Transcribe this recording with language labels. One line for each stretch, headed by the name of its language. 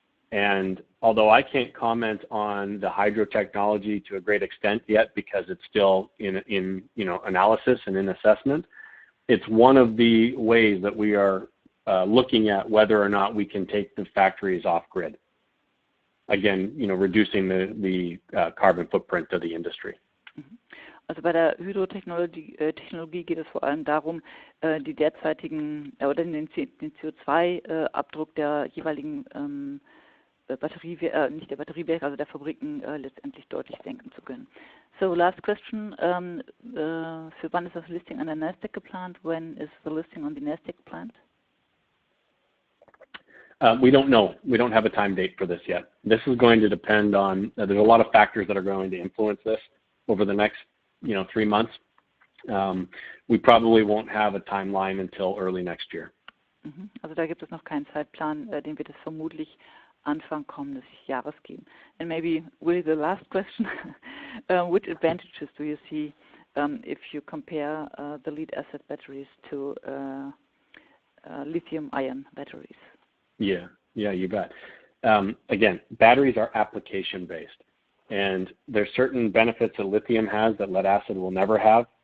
English: And although I can't comment on the hydro technology to a great extent yet because it's still in analysis and in assessment, it's one of the ways that we are looking at whether or not we can take the factories off-grid. Again, reducing the carbon footprint of the industry.
German: Also bei der Hydrotechnologie geht es vor allem darum, die derzeitigen oder den CO2-Abdruck der jeweiligen nicht der Batteriewerke, also der Fabriken letztendlich deutlich senken zu können.
English: So last question,
German: für wann ist das Listing an der Nasdaq geplant?
English: When is the listing on the Nasdaq planned? We don't know. We don't have a time date for this yet. This is going to depend on, there's a lot of factors that are going to influence this over the next 3 months. We probably won't have a timeline until early next year.
German: Also da gibt es noch keinen Zeitplan, den wird es vermutlich Anfang kommendes Jahres geben.
English: And maybe really the last question, which advantages do you see if you compare the lead acid batteries to lithium-ion batteries? Yeah, you bet. Again, batteries are application-based, and there's certain benefits that lithium has that lead acid will never have.